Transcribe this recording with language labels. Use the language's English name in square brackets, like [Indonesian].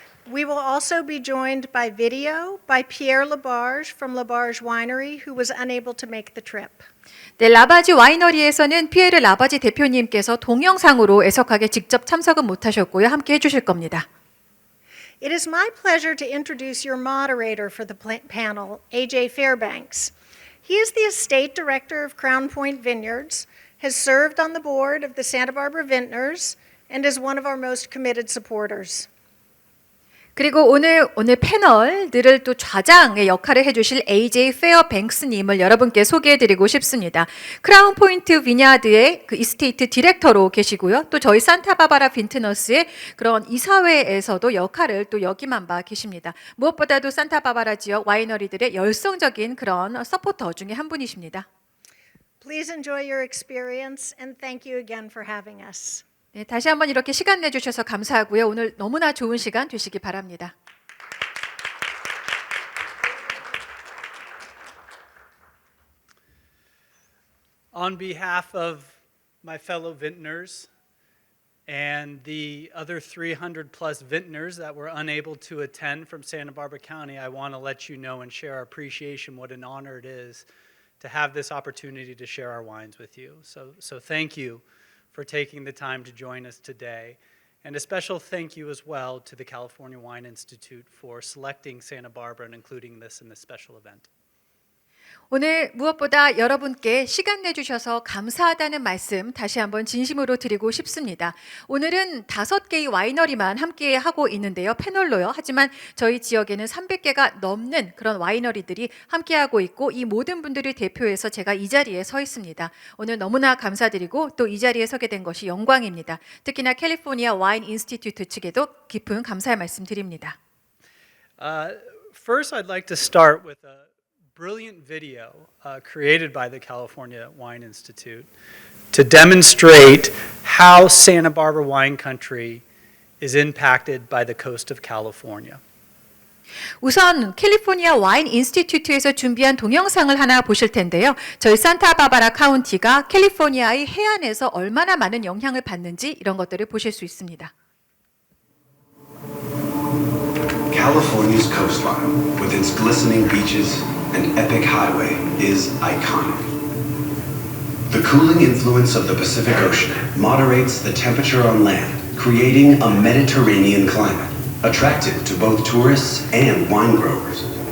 [English] We will also be joined by video by Pierre Labarge from Labarge Winery, who was unable to make the trip. [Korean] 네, 라바지 와이너리에서는 피에르 라바지 대표님께서 동영상으로 애석하게 직접 참석은 못하셨고요. 함께 해주실 겁니다. [English] It is my pleasure to introduce your moderator for the panel, AJ Fairbanks. He is the estate director of Crown Point Vineyards, has served on the board of the Santa Barbara Vintners, and is one of our most committed supporters. [Korean] 그리고 오늘 패널들을 또 좌장의 역할을 해주실 AJ 페어뱅크스님을 여러분께 소개해드리고 싶습니다. 크라운 포인트 비냐드의 그 이스테이트 디렉터로 계시고요. 또 저희 산타바바라 빈트너스의 그런 이사회에서도 역할을 또 역임한 바 계십니다. 무엇보다도 산타바바라 지역 와이너리들의 열성적인 그런 서포터 중에 한 분이십니다. [English] Please enjoy your experience and thank you again for having us. [Korean] 네, 다시 한번 이렇게 시간 내주셔서 감사하고요. 오늘 너무나 좋은 시간 되시기 바랍니다. [English] On behalf of my fellow vintners and the other 300 plus vintners that were unable to attend from Santa Barbara County, I want to let you know and share our appreciation, what an honor it is to have this opportunity to share our wines with you. So thank you for taking the time to join us today. And a special thank you as well to the California Wine Institute for selecting Santa Barbara and including this in this special event. [Korean] 오늘 무엇보다 여러분께 시간 내주셔서 감사하다는 말씀 다시 한번 진심으로 드리고 싶습니다. 오늘은 5개의 와이너리만 함께 하고 있는데요. 패널로요. 하지만 저희 지역에는 300개가 넘는 그런 와이너리들이 함께하고 있고 이 모든 분들을 대표해서 제가 이 자리에 서 있습니다. 오늘 너무나 감사드리고 또 이 자리에 서게 된 것이 영광입니다. 특히나 캘리포니아 와인 인스티튜트 측에도 깊은 감사의 말씀 드립니다. [English] First, I'd like to start with a brilliant video created by the California Wine Institute to demonstrate how Santa Barbara wine country is impacted by the coast of California. [Korean] 우선 캘리포니아 와인 인스티튜트에서 준비한 동영상을 하나 보실 텐데요. 저희 산타바바라 카운티가 캘리포니아의 해안에서 얼마나 많은 영향을 받는지 이런 것들을 보실 수 있습니다. [English] California's coastline, with its glistening beaches and epic highway, is iconic. The cooling influence of the Pacific Ocean moderates the temperature on land, creating a Mediterranean climate, attractive to both tourists and wine growers.